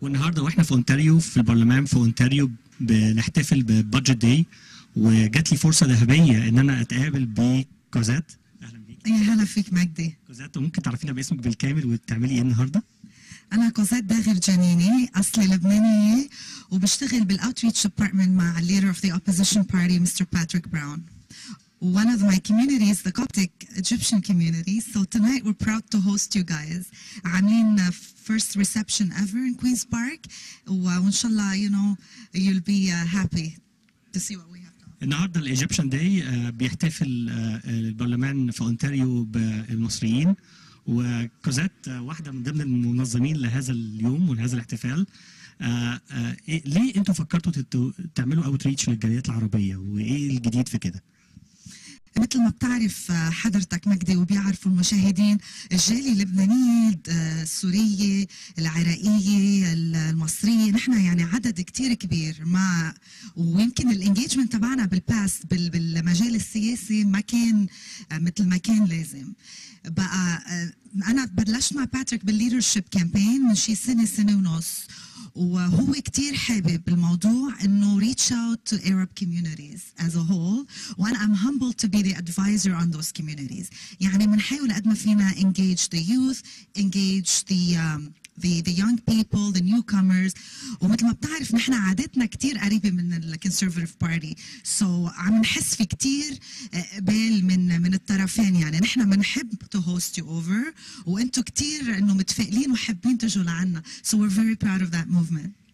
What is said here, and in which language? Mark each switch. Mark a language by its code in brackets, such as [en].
[ar] والنهارده واحنا في اونتاريو في البرلمان في اونتاريو بنحتفل ببادجت داي، وجات لي فرصه ذهبيه ان انا اتقابل بكوزات. اهلا بيك. يا هلا فيك مجدي. كوزات، ممكن تعرفينا باسمك بالكامل وتعملي ايه النهارده؟ أنا كوزات داغر جنيني، أصلي لبنانية وبشتغل بالأوتريتش ديبارتمنت مع [en] leader of the opposition party Mr. Patrick Brown. One of my communities, the Coptic Egyptian community. So tonight we're proud to host you guys. [ar] عاملين [en] first reception ever in Queen's Park. [ar] وإن شاء الله [en] you'll be happy to see what we have done. [ar] النهارده الايجيبشن داي بيحتفل البرلمان في اونتاريو بالمصريين، وكوزات واحده من ضمن المنظمين لهذا اليوم ولهذا الاحتفال. ليه انتوا فكرتوا تعملوا اوتريتش للجاليات العربيه، وايه الجديد في كده؟ مثل ما بتعرف حضرتك مجدي وبيعرفوا المشاهدين، الجالية اللبنانية، السورية، العراقية، المصرية، نحن يعني عدد كتير كبير، ويمكن الانجيجمنت تبعنا بالباست بالمجال السياسي ما كان مثل ما كان لازم. بقى أنا بلشت مع باتريك بالليدرشيب كامبين من شي سنة ونص، وهو كتير حابب الموضوع انه [en] reach out to Arab communities as a whole، [ar] وانا [en] I'm humbled to be the advisor on those communities. [ar] يعني بنحاول قد ما فينا [en] engage the youth, engage the young people, the newcomers. [ar] ومثل ما بتعرف نحن عاداتنا كتير قريبة من الكونسرفاتيف بارتي، سو عم نحس في كتير قبال من الطرفين. يعني نحن بنحب [en] to host you over، [ar] وانتم كتير انه متفائلين وحابين تجوا لعنا، [en] so we're very proud of that movement.